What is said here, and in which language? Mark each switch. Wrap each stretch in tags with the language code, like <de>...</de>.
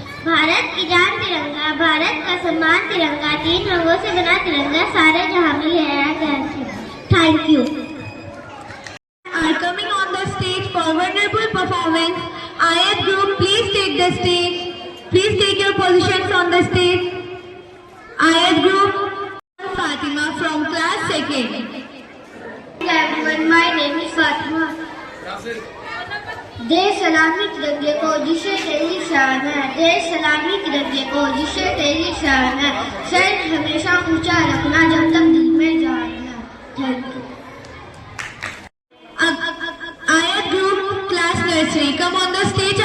<hi>भारत की जान तिरंगा, भारत का सम्मान तिरंगा, 3 रंगों से बना तिरंगा सारे जहां में लहराया करता.</hi> <en>Thank you. Are coming on the stage for wonderful performance. IS group, please take the stage. Please take your positions on the stage. IS group, Fatima from class 2nd. Hello everyone, my name is Fatima.</en> <hi>देश सलामी तिरंगे को जिसे तेरी शान है, देश सलामी तिरंगे को जिसे तेरी शान है, सर हमेशा ऊंचा रखना जब तक दिल में जान है.</hi> <en>Thank you. IS group, class nursery, come on the stage.</en>